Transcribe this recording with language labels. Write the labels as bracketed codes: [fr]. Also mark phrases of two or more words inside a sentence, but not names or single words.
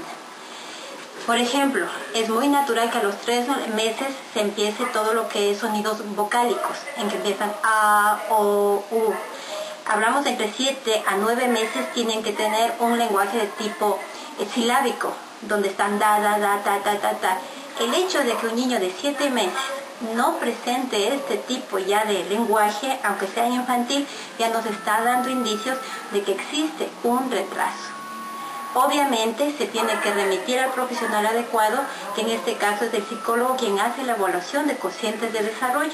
[es] Por ejemplo, es muy natural que a los 3 meses se empiece todo lo que es sonidos vocálicos, en que empiezan A, O, U. Hablamos entre 7 a 9 meses, tienen que tener un lenguaje de tipo silábico, donde están da, da, da, ta, ta, ta, ta. El hecho de que un niño de 7 meses no presente este tipo ya de lenguaje, aunque sea infantil, ya nos está dando indicios de que existe un retraso. Obviamente se tiene que remitir al profesional adecuado, que en este caso es el psicólogo quien hace la evaluación de cocientes de desarrollo.